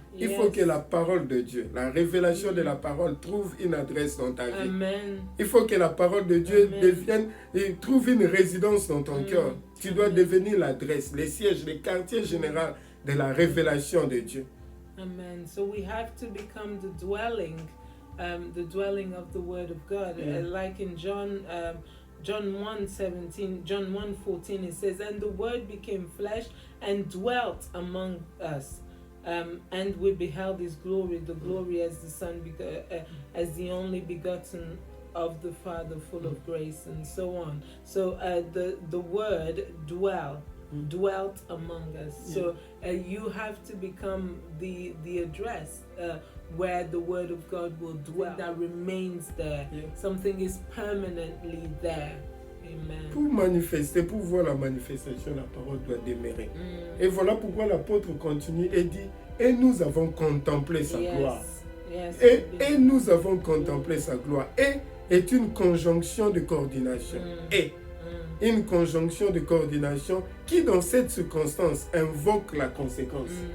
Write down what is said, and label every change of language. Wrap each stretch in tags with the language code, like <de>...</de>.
<fr>Il faut que la parole de Dieu, la révélation de la parole trouve une adresse dans ta vie. Il faut que la parole de Dieu trouve une résidence dans ton cœur. Tu dois devenir l'adresse, le siège, le quartier général de la révélation de Dieu. Amen.</fr> <en>So we have to become the dwelling of the word of God. Like in John 1:14, it says, "And the word became flesh and dwelt among us, and we beheld his glory, the glory as the Son, as the only begotten of the Father, full of grace," and so on. So the word dwelt among us. So you have to become the address where the word of God will dwell, that remains there. Something is permanently there. Amen.</en> <fr>Pour manifester, pour voir la manifestation, la parole doit demeurer. Et voilà pourquoi l'apôtre continue et dit, et nous avons contemplé sa gloire. Et nous avons contemplé sa gloire. Et est une conjonction de coordination. Et une conjonction de coordination qui, dans cette circonstance, invoque la conséquence.</fr>